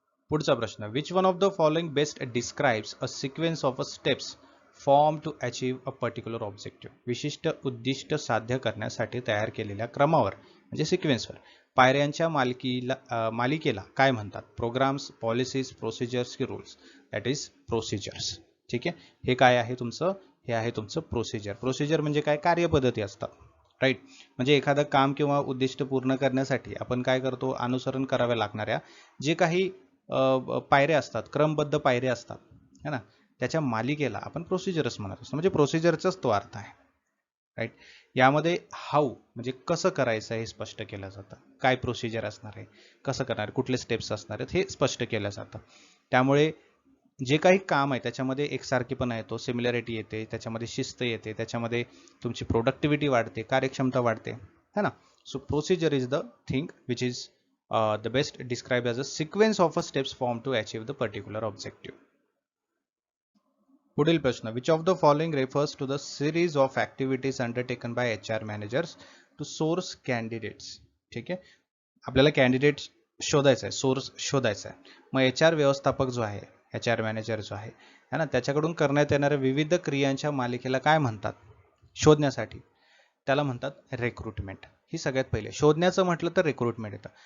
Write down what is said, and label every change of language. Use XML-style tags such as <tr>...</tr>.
<en>पुढचा प्रश्न. Which one of the following best describes a sequence of a steps form to achieve a particular objective?</en> <mr>विशिष्ट उद्दिष्ट साध्य करण्यासाठी तयार केलेल्या क्रमावर म्हणजे सिक्वेन्सवर पायऱ्यांच्या मालिकेला काय म्हणतात?</mr> <en>Programmes, policies, procedures की rules? That is procedures.</en> <mr>ठीक आहे, हे काय आहे तुमचं? हे आहे तुमचं प्रोसिजर. प्रोसिजर म्हणजे काय? कार्यपद्धती असतात, राईट. म्हणजे एखादं काम किंवा उद्दिष्ट पूर्ण करण्यासाठी आपण काय करतो? अनुसरण कराव्या लागणाऱ्या जे काही पायऱ्या असतात, क्रमबद्ध पायऱ्या असतात, है ना, त्याच्या मालिकेला आपण प्रोसिजर्स म्हणत असतो. म्हणजे प्रोसिजरचाच तो अर्थ आहे, राईट. यामध्ये हाऊ म्हणजे कसं करायचं हे स्पष्ट केलं जातं. काय प्रोसिजर असणार आहे, कसं करणार, कुठले स्टेप्स असणार आहेत हे स्पष्ट केलं जातं. त्यामुळे जे काही काम आहे त्याच्यामध्ये एकसारखेपणा येतो, सिमिलॅरिटी येते, त्याच्यामध्ये शिस्त येते, त्याच्यामध्ये तुमची प्रोडक्टिव्हिटी वाढते, कार्यक्षमता वाढते, है ना.</mr> <en>So procedure is the thing which is the best described as a sequence of steps formed to achieve the particular objective.</en> <mr>पुढील प्रश्न,</mr> <en>which of the following refers to the series of activities undertaken by HR managers to source candidates?</en> <mr>ठीक आहे, आपल्याला candidate शोधायचा आहे, source शोधायचा आहे. मग HR व्यवस्थापक जो आहे, HR मॅनेजर जो आहे, है ना, त्याच्याकडून करण्यात येणाऱ्या विविध क्रियांच्या मालिकेला काय म्हणतात शोधण्यासाठी? त्याला म्हणतात रिक्रुटमेंट. ही सगळ्यात पहिले शोधण्याचं म्हटलं तर रिक्रुटमेंट येतं.</mr>